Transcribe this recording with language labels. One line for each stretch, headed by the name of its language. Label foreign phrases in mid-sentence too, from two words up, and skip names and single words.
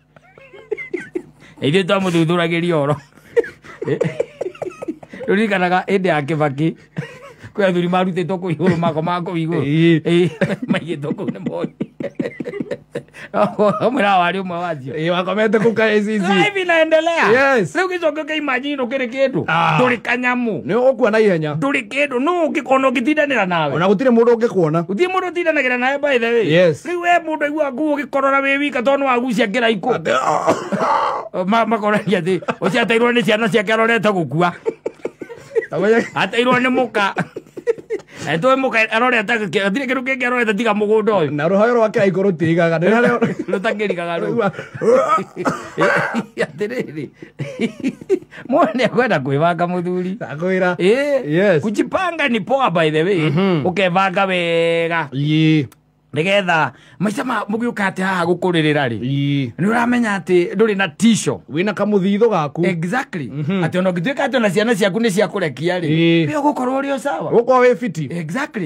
Kikuyu: Ithuĩ twamũthuthuragĩria ũhoro. Rũririkanaga hĩndĩ ya Kĩbakĩ. Kwĩ athuri marutĩtwo kũu igũrũ makoma kũu igũrũ. Maigĩtwo kũu nĩ moi. Mwĩra warĩ ũmwe wacio. Wakomete kũu KICC.
Swahili: Hivi naendelea.
Kikuyu: Yes. Rĩu gĩcoke kĩimagine ũkĩrĩ kĩndũ. Ndũrĩ kanyamu. Nĩ ũgũkua na ihenya. Ndũrĩ kĩndũ. Nũ ũngĩkona ũgĩtindanĩra nawe. Ona gũtirĩ mũndũ ũngĩkuona. Gũtirĩ mũndũ ũtindanagĩra nawe
English: by the way.
Kikuyu: Yes. Rĩu we mũndũ aigua nguo ũgĩkorora wĩ wika tondũ wagucia kĩraiko. Makoragia atĩ ũcio ateirwo nĩ ciana ciake arorete gũkua. Ateirwo nĩ mũka. Eto mũka arorete gũtirĩ kĩndũ kĩngĩ arorete tiga mũgũnda ũyũ. Na rũhoyo rwake igũrũ rũtirigaga. Rũtakĩrigaga rũu. Atĩrĩrĩ. Mũndũ nĩekwenda kwĩbanga mũthuri. Ndakwĩra. Yes.
Swahili: Kujipanga ni poa
English: by the way.
Kikuyu: Ũkebanga wega. Nigetha maica mũgĩũka atĩ haha gũkũrĩrĩra rĩ. Nĩ ũramenya atĩ ndũrĩ na tisho. Wĩna kamũthithũ gaku. Exactly. Atĩ ona ũngĩtuĩka atĩ ona ciana ciaku nĩ ciakũrekia rĩ. Nĩ ũgũkorwo ũrĩ o sawa. Ũkorwo wĩ fiti. Exactly.